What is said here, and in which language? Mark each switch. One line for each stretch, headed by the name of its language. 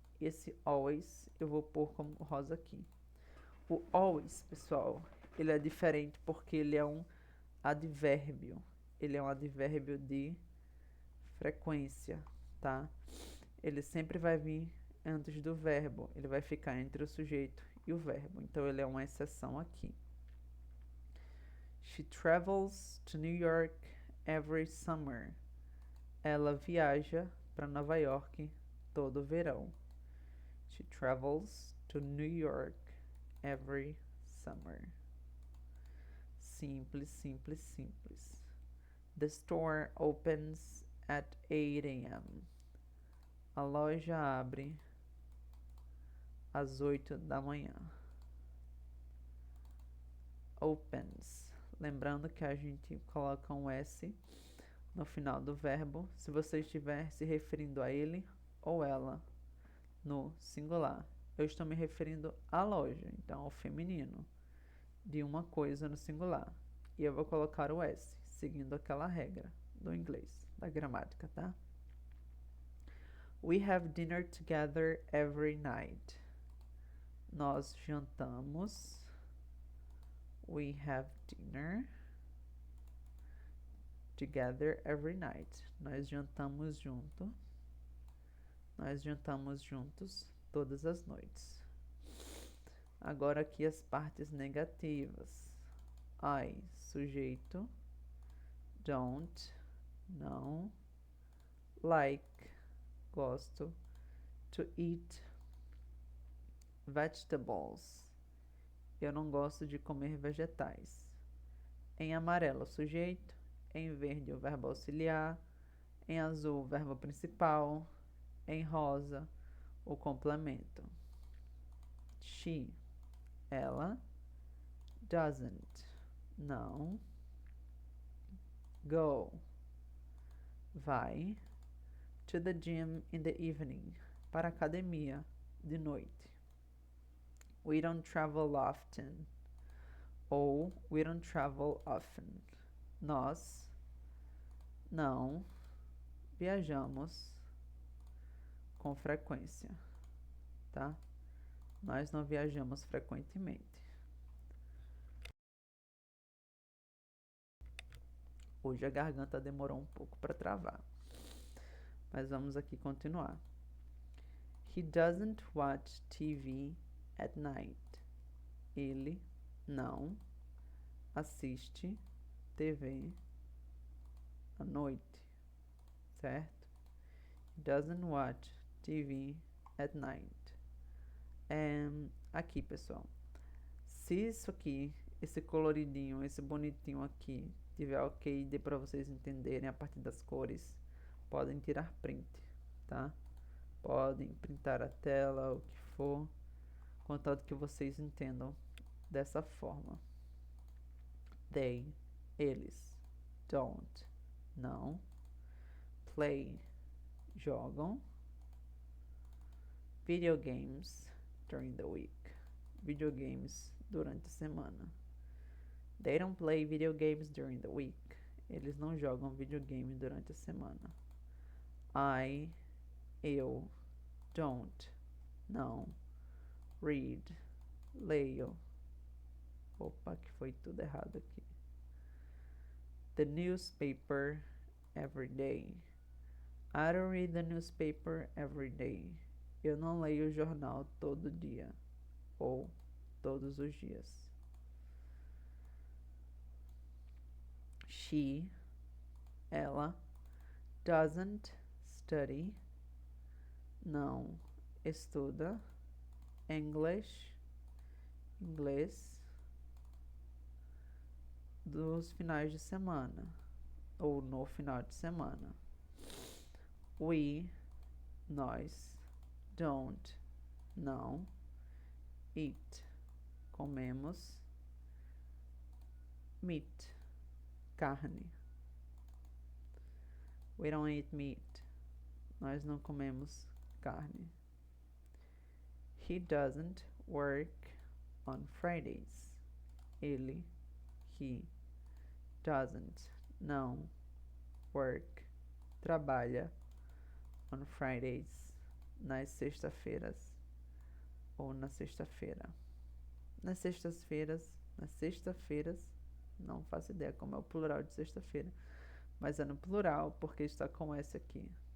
Portuguese: Esse always eu vou pôr como rosa aqui. O always, pessoal, ele é diferente porque ele é um advérbio. Ele é um advérbio de frequência, tá? Ele sempre vai vir antes do verbo. Ele vai ficar entre o sujeito e o verbo. Então, ele é uma exceção aqui.
English: She travels to New York every summer.
Portuguese: Ela viaja para Nova York todo verão.
English: She travels to New York every summer.
Portuguese: Simples, simples, simples.
English: The store opens at 8 a.m.
Portuguese: A loja abre às 8 da manhã.
English: Opens.
Portuguese: Lembrando que a gente coloca um S no final do verbo se você estiver se referindo a ele ou ela no singular. Eu estou me referindo à loja, então ao feminino de uma coisa no singular. E eu vou colocar o S, seguindo aquela regra do inglês, da gramática, tá?
English: We have dinner together every night.
Portuguese: Nós jantamos.
English: We have dinner together every night.
Portuguese: Nós jantamos junto. Nós jantamos juntos todas as noites. Agora aqui as partes negativas. I, sujeito.
English: Don't, não. Like, gosto. To eat vegetables.
Portuguese: Eu não gosto de comer vegetais. Em amarelo, sujeito. Em verde, o verbo auxiliar. Em azul, o verbo principal. Em rosa, o complemento.
English: She, ela. Doesn't, não. Go, vai. To the gym in the evening,
Portuguese: para a academia de noite.
English: We don't travel often, ou we don't travel often.
Portuguese: Nós não viajamos com frequência, tá? Nós não viajamos frequentemente. Hoje a garganta demorou um pouco para travar. Mas vamos aqui continuar.
English: He doesn't watch TV at night.
Portuguese: Ele não assiste TV à noite, certo?
English: He doesn't watch TV at night.
Portuguese: Aqui, pessoal, se isso aqui, esse coloridinho, esse bonitinho aqui, tiver ok, dê para vocês entenderem a partir das cores, podem tirar print, tá? Podem printar a tela, o que for, contanto que vocês entendam dessa forma.
English: They, eles. Don't, não. Play, jogam. Video games during the week.
Portuguese: Videogames durante a semana.
English: They don't play video games during the week.
Portuguese: Eles não jogam videogame durante a semana. Eu, don't, não. Read, leio. Opa, que foi tudo errado aqui.
English: The newspaper every day. I don't read the newspaper every day.
Portuguese: Eu não leio o jornal todo dia ou todos os dias. She, ela,
English: doesn't study,
Portuguese: não estuda English, inglês, dos finais de semana ou no final de semana. We, nós, don't, não, eat, comemos, meat, carne.
English: We don't eat meat.
Portuguese: Nós não comemos carne.
English: He doesn't work on Fridays.
Portuguese: Ele, he, doesn't, não, work, trabalha,
English: on Fridays,
Portuguese: nas sextas-feiras, ou na sexta-feira. Nas sexta-feiras, não faço ideia como é o plural de sexta-feira, mas é no plural porque está com S aqui.